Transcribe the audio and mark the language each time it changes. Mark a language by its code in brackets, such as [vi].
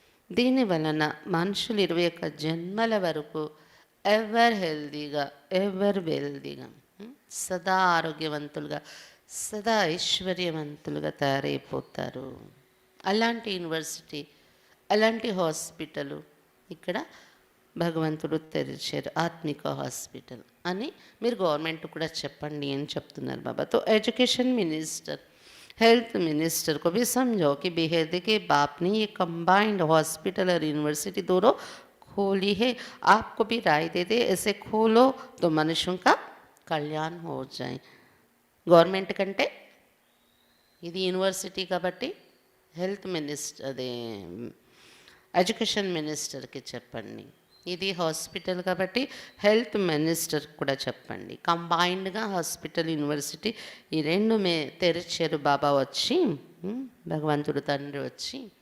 [te] దీని వలన మనుషులు 21 జన్మల వరకు ఎవర్ హెల్దీగా, ఎవర్ వెల్దీగా, సదా ఆరోగ్యవంతులుగా, సదా ఐశ్వర్యవంతులుగా తయారైపోతారు. అలాంటి యూనివర్సిటీ, అలాంటి హాస్పిటల్ ఇక్కడ భగవంతుడు తెరిచారు, ఆత్మిక హాస్పిటల్ అని మీరు గవర్నమెంట్ కూడా చెప్పండి అని చెప్తున్నారు బాబా. [hi] तो एजुकेशन मिनिस्टर, हेल्थ मिनिस्टर को भी समझो कि बेहद के बाप ने ये कंबाइंड हॉस्पिटल और यूनिवर्सिटी दोनों खोली है. आपको भी राय देते ऐसे खोलो तो मनुष्यों का కళ్యాణ్ हो जाए. [te] గవర్నమెంట్ కంటే ఇది యూనివర్సిటీ కాబట్టి హెల్త్ మినిస్టర్, అదే ఎడ్యుకేషన్ మినిస్టర్కి చెప్పండి. ఇది హాస్పిటల్ కాబట్టి హెల్త్ మినిస్టర్ కూడా చెప్పండి. కంబైన్డ్గా హాస్పిటల్ యూనివర్సిటీ ఈ రెండు తెరిచారు బాబా వచ్చి, భగవంతుడు తండ్రి వచ్చి.